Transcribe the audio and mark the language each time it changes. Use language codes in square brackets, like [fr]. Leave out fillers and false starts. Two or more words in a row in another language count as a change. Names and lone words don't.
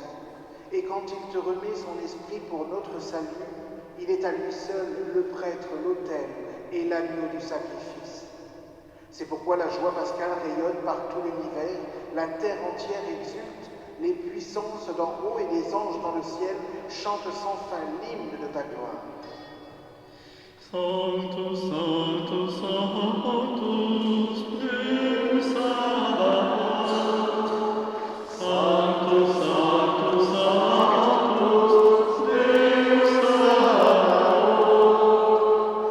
[fr] Et quand il te remet son esprit pour notre salut, il est à lui seul le prêtre, l'autel et l'agneau du sacrifice. C'est pourquoi la joie pascale rayonne par tout l'univers, la terre entière exulte, les puissances d'en haut et les anges dans le ciel chantent sans fin l'hymne de ta gloire. [la] Sanctus, Sanctus, Sanctus, Deus Sabaoth. Sanctus, Sanctus, Sanctus, Deus Sabaoth.